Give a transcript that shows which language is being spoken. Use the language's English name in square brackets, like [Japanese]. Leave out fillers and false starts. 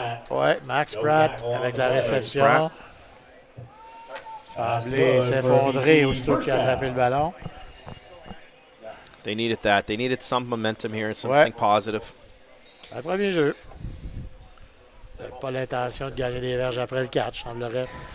[French] Ouais, Max Pratt avec la réception. Semblait s'effondrer aussitôt qu'il a attrapé le ballon. [English] They needed that. They needed some momentum here and something positive. [French] Un premier jeu. Pas l'intention de gagner des verges après le catch, semblerait.